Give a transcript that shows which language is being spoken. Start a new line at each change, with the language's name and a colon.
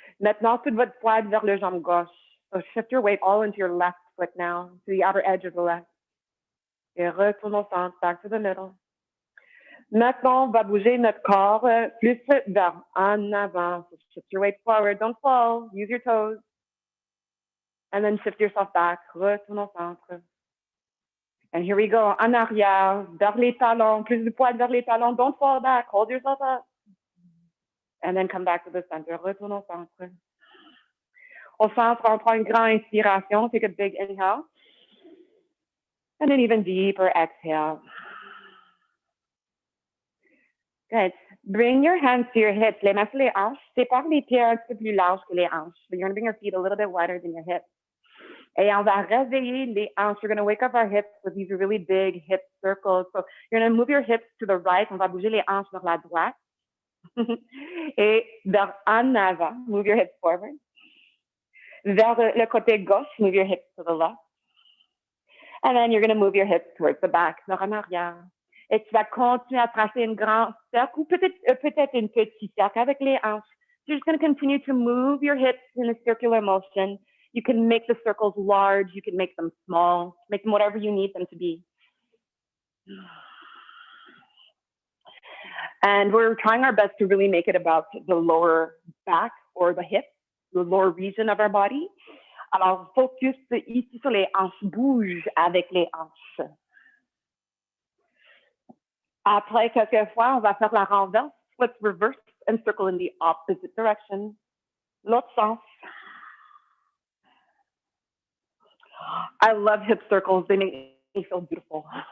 French: Maintenant, toute votre poids vers le jambe gauche.
English: So shift your weight all into your left foot now, to the outer edge of the left.
French: Et retourne au centre,
English: back to the middle.
French: Maintenant, on va bouger notre corps plus vers en avant.
English: So shift your weight forward, don't fall, use your toes. And then shift yourself back,
French: retourne au centre.
English: And here we go,
French: en arrière, vers les talons,
English: plus de poids vers les talons, don't fall back, hold yourself up. And then come back to the center,
French: retourne au centre. Au centre, on prend une grande inspiration,
English: take a big inhale. And an even deeper exhale. Good. Bring your hands to your hips,
French: les mains sur les hanches. Sépare les pieds un petit peu plus larges que les hanches.
English: So you're going to bring your feet a little bit wider than your hips.
French: Et on va réveiller les hanches.
English: We're going to wake up our hips with these really big hip circles. So you're going to move your hips to the right.
French: On va bouger les hanches vers la droite. Et vers en avant,
English: move your hips forward.
French: Vers le côté gauche,
English: move your hips to the left. And then you're going to move your hips towards the back,
French: vers en arrière. Et tu vas continuer à tracer un grand cercle ou peut-être une petite cercle avec les hanches.
English: You're just going to continue to move your hips in a circular motion. You can make the circles large. You can make them small. Make them whatever you need them to be. And we're trying our best to really make it about the lower back or the hip, the lower region of our body.
French: Alors, focus ici sur les hanches. Bouge avec les hanches. Après quelques fois, on va faire la renverse.
English: Let's reverse and circle in the opposite direction.
French: L'autre sens.
English: I love hip circles. They make me feel beautiful.